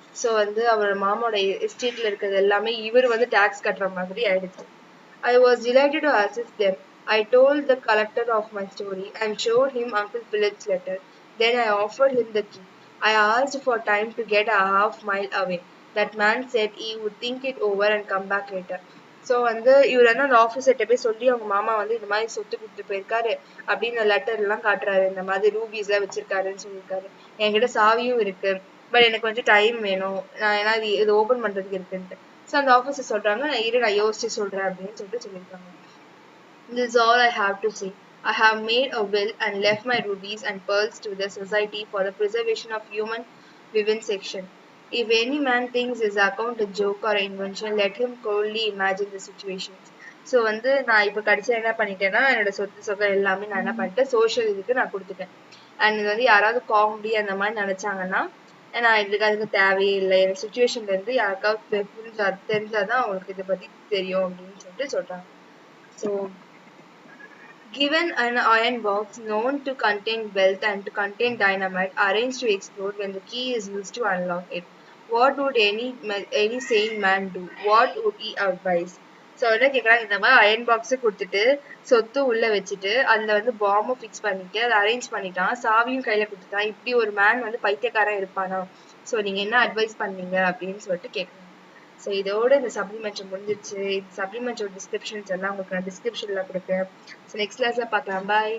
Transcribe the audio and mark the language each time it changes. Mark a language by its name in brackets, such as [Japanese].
[Tamil] So வந்து அவர் மாமாவோட எஸ்டேட்ல இருக்கிறது எல்லாமே இவர் வந்து டாக்ஸ் கட்டுற மாதிரி ஆயிடுச்சு. [English] I was delighted to assist them. I told the collector of my story and showed him Uncle Philip's letter. Then I offered him the key. I asked for time to get a half mile away. That man said he would think it over and come back later. [Tamil] So வந்து இவர் வந்து அந்த ஆஃபீஸர்கிட்ட போய் சொல்லி அவங்க மாமா வந்து இந்த மாதிரி சொத்து கொடுத்துட்டு போயிருக்காரு அப்படின்னு லெட்டர் எல்லாம் காட்டுறாரு. இந்த மாதிரி ரூபீஸ் எல்லாம் வச்சிருக்காருன்னு சொல்லியிருக்காரு. என்கிட்ட சாவியும் இருக்கு, பட் எனக்கு கொஞ்சம் டைம் வேணும், நான் ஏன்னா இது ஓபன் பண்றதுக்கு இருக்குன்ட்டு. ஸோ அந்த ஆஃபீஸர் சொல்றாங்க, நான் யோசிச்சு சொல்றேன் அப்படின்னு சொல்லிட்டு சொல்லியிருக்காங்க. [English] This is all I have to say. I have made a will and left my rubies and pearls to the Society for the Preservation of Human Vivisection. If any man thinks his account a joke or invention, let him coldly imagine the situations. [Tamil] So வந்து நான் இப்போ கடைசியாக என்ன பண்ணிட்டேன்னா என்னோட சொத்து சொகம் எல்லாமே நான் என்ன பண்ணிட்டேன் சோஷியல் இதுக்கு நான் கொடுத்துட்டேன். அண்ட் இது வந்து யாராவது காமெடி அந்த மாதிரி நினைச்சாங்கன்னா நான் அதுக்கு தேவையே இல்லை, எனக்கு சுச்சுவேஷன்ல இருந்து யாருக்காவது தெரிஞ்சாதான் அவங்களுக்கு இதை பத்தி தெரியும் அப்படின்னு சொல்லிட்டு சொல்றாங்க. [English] So given an iron box known to contain wealth and to contain dynamite arranged to explode when the key is used to unlock it, what would any sane man do? What would he advise? [Tamil] So என்ன கேட்குறாங்க, இந்த மாதிரி iron பாக்ஸை கொடுத்துட்டு சொத்து உள்ள வச்சுட்டு அதில் வந்து பாம்பை ஃபிக்ஸ் பண்ணிட்டு அதை அரேஞ்ச் பண்ணிட்டான், சாவியும் கையில் கொடுத்துட்டான், இப்படி ஒரு மேன் வந்து பைத்தியக்காரன் இருப்பானா? ஸோ நீங்கள் என்ன அட்வைஸ் பண்ணீங்க அப்படின்னு சொல்லிட்டு கேட்குறாங்க. ஸோ இதோட இந்த சப்ளிமெண்ட்ரி முடிஞ்சிருச்சு. இந்த சப்ளிமெண்ட்ரியோட டிஸ்கிரிப்ஷன்ஸ் எல்லாம் உங்களுக்கு நான் டிஸ்கிரிப்ஷனில் கொடுக்குறேன். ஸோ நெக்ஸ்ட் கிளாஸில் பார்க்கலாம். பாய்.